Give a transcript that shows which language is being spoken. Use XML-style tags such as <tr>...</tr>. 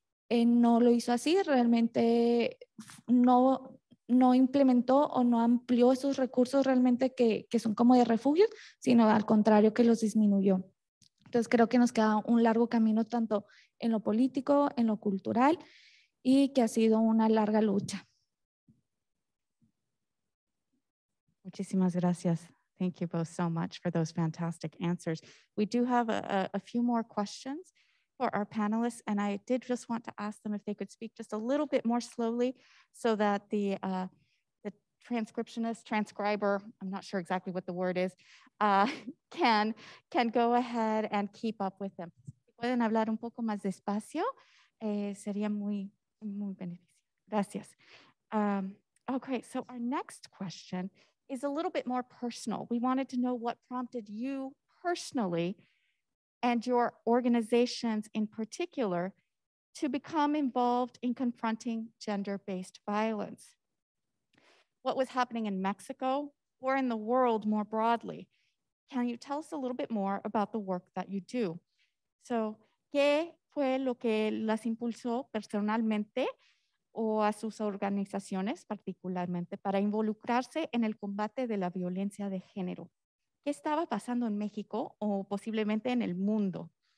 <es>No lo hizo así, realmente no implementó o no amplió esos recursos realmente que son como de refugio, sino al contrario que los disminuyó. Entonces creo que nos queda un largo camino tanto en lo político, en lo cultural, y que ha sido una larga lucha. Muchísimas gracias.</es> <en>Thank you both so much for those fantastic answers. We do have a few more questions for our panelists, and I did just want to ask them if they could speak just a little bit more slowly so that the transcriber, I'm not sure exactly what the word is, can go ahead and keep up with them.</en> <es>Si pueden hablar un poco más despacio, sería muy beneficioso. Gracias.</es> <en>Okay, so our next question is a little bit more personal. We wanted to know what prompted you personally and your organizations in particular to become involved in confronting gender-based violence. What was happening in Mexico or in the world more broadly? Can you tell us a little bit more about the work that you do?</en> <es>So, ¿qué fue lo que las impulsó personalmente o a sus organizaciones particularmente para involucrarse en el combate de la violencia de género? ¿Qué estaba pasando en México o posiblemente en el mundo?</es>